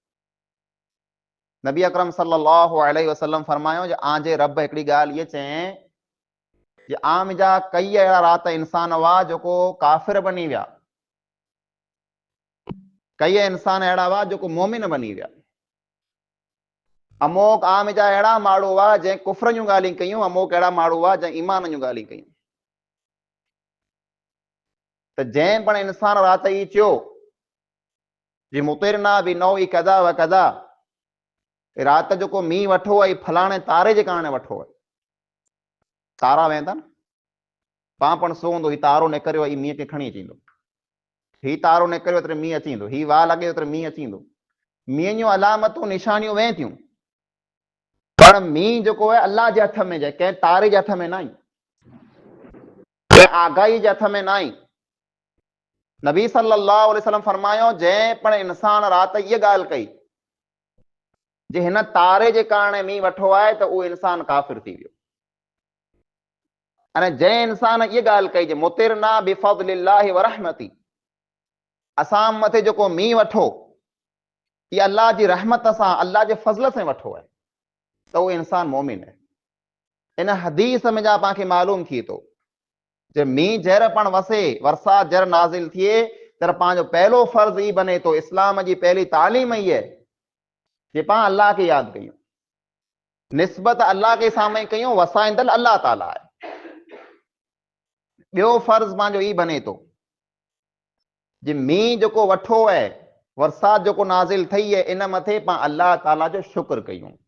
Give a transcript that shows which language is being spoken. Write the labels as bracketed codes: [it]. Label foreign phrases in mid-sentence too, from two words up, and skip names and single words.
[sd] नबी अकरम [ar] صلى الله عليه وسلم [sd] फरमायो जे आंजे रब हिकिड़ी ॻाल्हि ये चए जे आम जा कई अहिड़ा रात इंसान हुआ जेको काफ़िर बनी विया, कई इंसान अहिड़ा हुआ जेको मोमिन बनी विया, अमोक आम जा अहिड़ा माण्हू हुआ जंहिं कुफ्र जूं ॻाल्हियूं कयूं, अमोक अहिड़ा माण्हू हुआ जंहिं ईमान जूं ॻाल्हियूं कयूं। त जंहिं पण इंसान रात ई चयो जे [ar] مطرنا بنوء كذا وكذا, [sd] रात जेको मींहुं वठो आहे फलाणे तारे जे कारण वठो आहे, तारा वेंदा न, पाण पण सुहंदो ही तारो निकिरियो ही मींहं खे खणी अची ईंदो, ही तारो निकिरियो त मींहुं अची ईंदो, ही वाह लॻे त मींहुं अची ईंदो, मींहं जूं अलामतूं निशानियूं वें थियूं, पर मींहुं जेको आहे अल्लाह जे हथ में आहे, कंहिं तारे जे हथ में न आहे, कंहिं आगाही जे हथ में न आहे। नबी [ar] صلى الله عليه وسلم [sd] फरमायो जंहिं पण इंसान रात इहा ॻाल्हि कई जे हिन तारे जे कारण मींहुं वठो आहे त उहो इंसान काफ़िर थी वियो। अने जंहिं इंसान इहा ॻाल्हि कई जे [ar] مطرنا بفضل الله ورحمته, [sd] असां मथे जेको मींहुं वठो इहा अल्लाह जी रहमत सां अल्लाह जे फज़ल सां वठो आहे, त उहो इंसान मोमिन आहे। इन हदीस में जा पाण खे मालूम थिए थो जे मींहुं जहर पण वसे, बरसात जहर नाज़िल थिए त पंहिंजो पहिलो फर्ज़ ई बने थो, इस्लाम जी पहली तालीम ई आहे जे पाण अल्लाह खे यादि कयूं, निस्बत अल्लाह के साम्हूं कयूं, वसाईंदल अल्लाह ताला आहे। ॿियो फर्ज़ पंहिंजो ई बने थो जे मींहुं जेको वठो आहे, बरसात जेको नाज़िल थई आहे, इन मथे पाण अल्लाह ताला जो शुक्र कयूं,